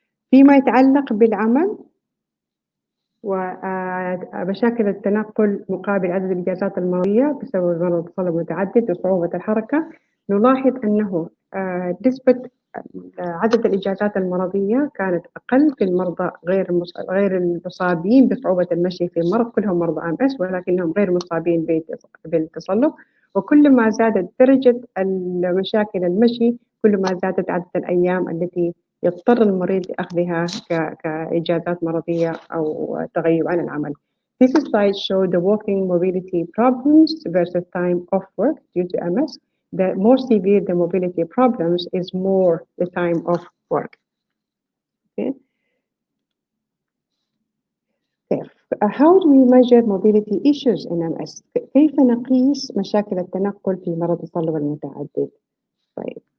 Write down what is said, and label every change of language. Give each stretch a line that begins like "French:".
Arabic: فيما يتعلق بالعمل ومشاكل التنقل مقابل عدد الإجازات المرضية بسبب مرض التصلب المتعدد وصعوبة الحركة، نلاحظ أنه نسبة عدد الإجازات المرضية كانت أقل في المرضى غير المصابين بصعوبة المشي في المرض، كلهم مرضى MS ولكنهم غير مصابين بالتصلب. وكل ما زادت درجة المشاكل المشي كل ما زادت عدد الأيام التي يضطر المريض لأخذها كإجازات مرضية أو تغيب عن العمل.
English: This slide shows the walking mobility problems versus time off work due to MS. The more severe the mobility problems is more the time off work. Okay. How do we measure mobility issues in MS?
Arabic: كيف نقيس مشاكل التنقل في مرض التصلب المتعدد؟ طيب.